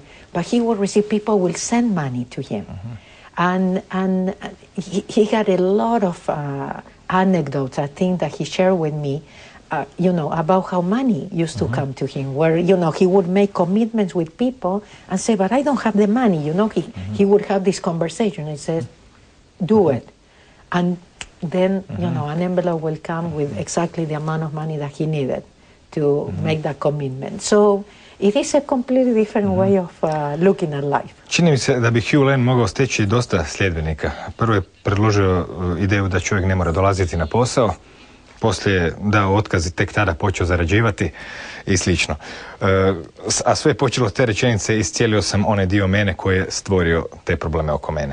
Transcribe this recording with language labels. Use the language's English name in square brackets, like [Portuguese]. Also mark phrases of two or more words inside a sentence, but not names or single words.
[English] But he would receive, people will send money to him. And he had a lot of anecdotes, I think, that he shared with me, about how money used to come to him, where, he would make commitments with people and say, but I don't have the money, he would have this conversation and says, do it. And then, an envelope will come with exactly the amount of money that he needed to make that commitment. So it is a completely different way of looking at life. [Croatian] Čini mi se da bi Hugh Lane mogao steći dosta sljedbenika. Prvo je predložio ideju da čovjek ne mora dolaziti na posao, poslije je dao otkaz i tek tada počeo zarađivati i slično. A sve je počelo te rečenice, iscijelio sam onaj dio mene koji je stvorio te probleme oko mene.